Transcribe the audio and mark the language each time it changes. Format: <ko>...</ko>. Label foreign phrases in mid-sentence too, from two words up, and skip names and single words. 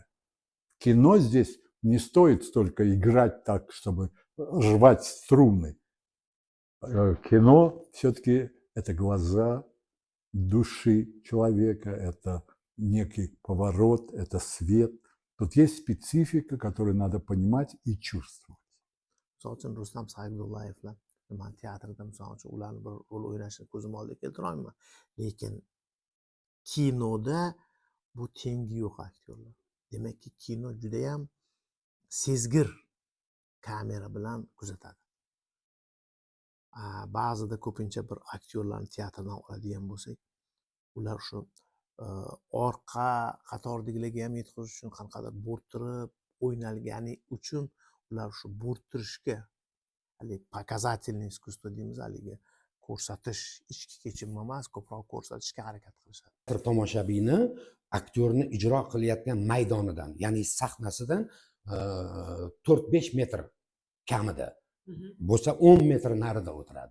<ru>Кино здесь не стоит столько играть так, чтобы рвать струны. Кино все-таки это глаза души человека, это некий поворот, это свет. Тут есть специфика, которую надо понимать и чувствовать.</ru> <uz>Misol uchun Rustam Saidullayevlar man teatrda misol uchun ularni bir rol o'ynashini ko'zim oldida keltira olmayman. Lekin kinoda bu tengi yo'q aktyorlar. Demakki kino juda ham sezgir kamera bilan kuzatadi. Ba'zida ko'pincha bir aktyorlarni teatrdan oladigan bo'lsak, ular shu orqa qatordagilarga ham yetkazish uchun qanaqadir bo'rttirib o'ynalgani uchun ular shu bo'rttirishga, haligi</uz> <ru>показательный искусство</ru> <uz>deymiz, haligi ko'rsatish, ichki kechinma emas, ko'proq ko'rsatishga harakat qilishadi. Teatr tomoshabini aktyorni ijro qilayotgan maydonidan, ya'ni sahnasidan 4-5 metr kamida bo'lsa 10 metr narida o'tiradi.</uz>